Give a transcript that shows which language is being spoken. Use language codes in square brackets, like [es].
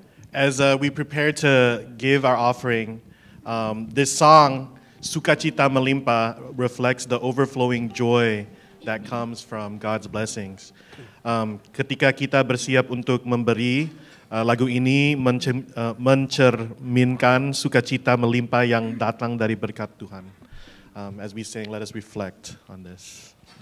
[en] As we prepare to give our offering, this song, Sukacita Melimpah, reflects the overflowing joy that comes from God's blessings. [id] Ketika kita bersiap untuk memberi, lagu ini mencerminkan sukacita melimpah yang datang dari berkat Tuhan. [en] As we sing, let us reflect on this.